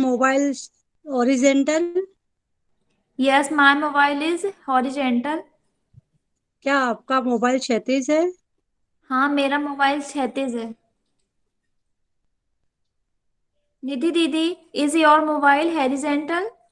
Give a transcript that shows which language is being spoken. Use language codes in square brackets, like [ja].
[en] Mobile horizontal? Yes, my mobile is horizontal. [hi] क्या आपका mobile क्षैतिज है? हाँ, मेरा मोबाइल क्षैतिज है। [en] Nidhi didi, is your mobile horizontal?